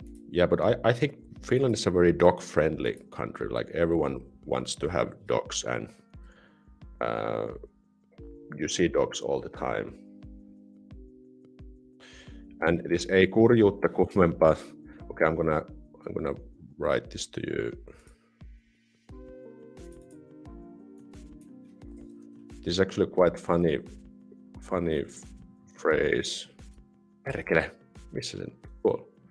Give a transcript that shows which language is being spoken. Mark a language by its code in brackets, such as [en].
[en] Yeah, but I think Finland is a very dog-friendly country. Like everyone wants to have dogs, and you see dogs all the time. And it is [fi] ei kurjuutta kummempaa. [en] Okay, I'm gonna write this to you. This is actually quite funny phrase. [fi] Perkele, missä sen tuolla?